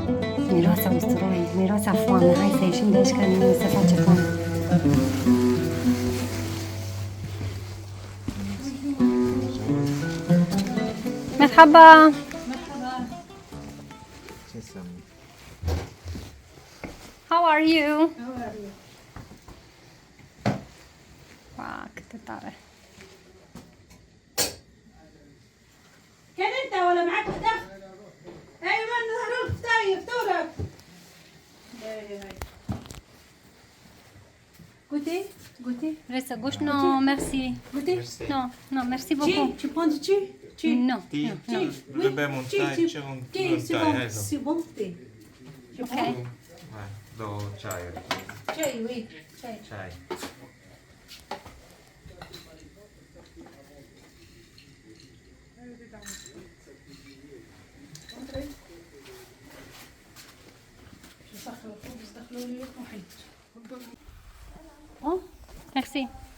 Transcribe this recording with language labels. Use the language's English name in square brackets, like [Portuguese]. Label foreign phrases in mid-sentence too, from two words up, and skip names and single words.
[Romanian] Miroase a usturoi, miroase a foame. Hai să ieșim de aici, că nu se face foame. Merhaba! Ce înseamnă? [English] How are you? [Romanian] Wow, cât tare! [Arabic] كان انت ولا معاك ده؟ ايوه انا هروح طيب فطورك. [French] Goûter? Goûter? [Romanian] Vrei să guști? [French] No, merci. Goûter? No, no, merci beaucoup. Tu prends du thé? Thé? No, no. Le bem un tai, ce un Thé, c'est [Romanian] tai, [French] bon, [Romanian] hai să. [French] c'est bon thé. Ok. [Romanian] Hai, două ceaiuri. [French] Chai, oui, chai. [Romanian] Ceai. [French] Oh, merci.